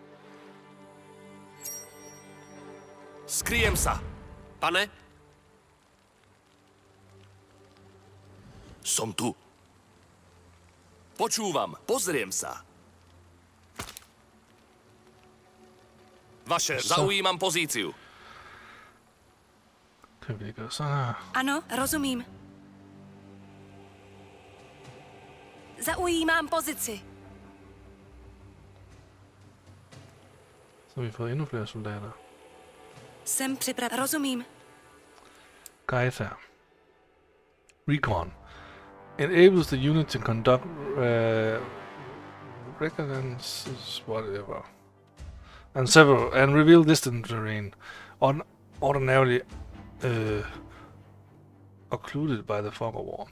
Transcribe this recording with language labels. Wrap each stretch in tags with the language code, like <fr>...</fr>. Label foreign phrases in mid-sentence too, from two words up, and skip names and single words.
<sk>Skryjem sa. Pane? Som tu. Počúvam, pozriem sa. Vaše, zaujímam pozíciu.</sk> <da>Kan vi gøre sådan her?</da> <cs>Ano, rozumím. Zaujímám pozici.</cs> <da>Så har vi fået endnu flere soldater.</da> <cs>Jsem připraven. Rozumím.</cs> <en>Guys her. Recon. Enables the unit to conduct reconnaissance, whatever, and reveal distant terrain, ordinarily occluded by the fog of war.</en>